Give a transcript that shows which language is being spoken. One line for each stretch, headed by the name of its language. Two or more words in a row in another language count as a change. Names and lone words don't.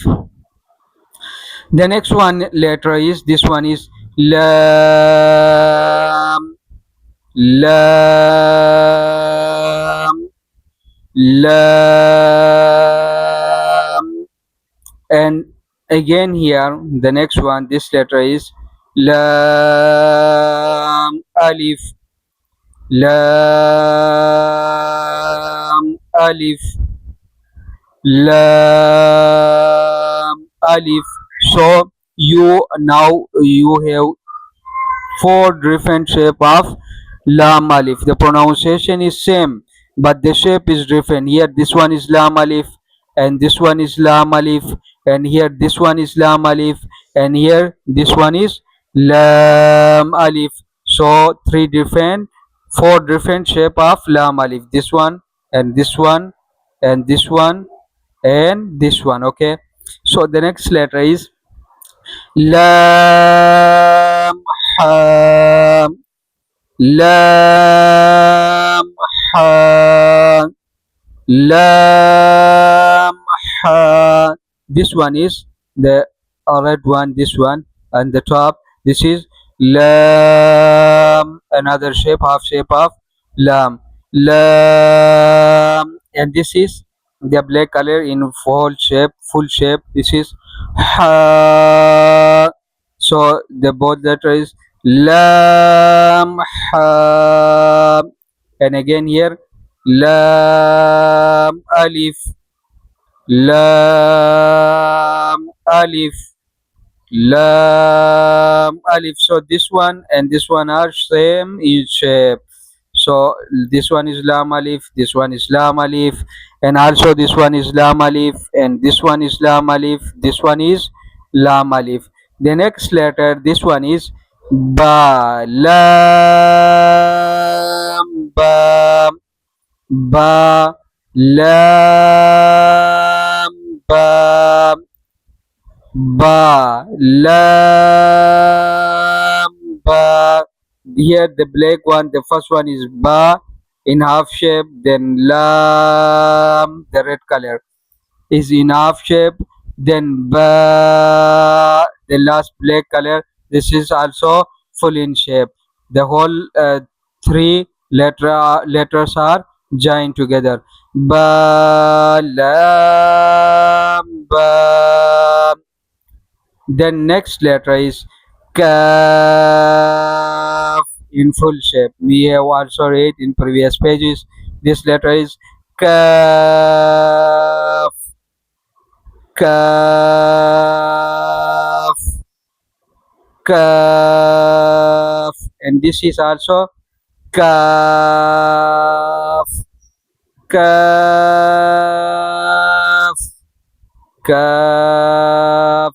English: The next one letter is, this one is Lam, Lam, lam. And again here the next one, this letter is lam alif, lam alif, lam alif. So you now you have four different shape of lam alif. The pronunciation is same, but the shape is different. Here this one is lam alif, and this one is lam alif, and here this one is lam alif, and here this one is lam alif. So four different shape of lam alif. This one and this one and this one and this one. Okay. So the next letter is lam ha, lam ha, lam ha. This one is the red one, this one, and the top. This is lam, another shape, half shape of lam, lam, and this is the black color in full shape, full shape. This is ha. So the both letter is lam ha, and again here lam alif, lam alif, lam alif. So this one and this one are same in shape. So this one is lam alif, this one is lam alif, and also this one is lam alif, and this one is lam alif, this one is lam alif. The next letter, this one is ba, lam ba, ba, lam ba, ba, lam ba. Here the black one, the first one is ba in half shape, then lam, the red color is in half shape, then ba, the last black color, this is also full in shape. The whole letters are joined together. Ba, lam ba. Then next letter is Kaaf in full shape. We have also read in previous pages. This letter is Kaaf, Kaaf, Kaaf, and this is also Kaaf, Kaaf, Kaaf.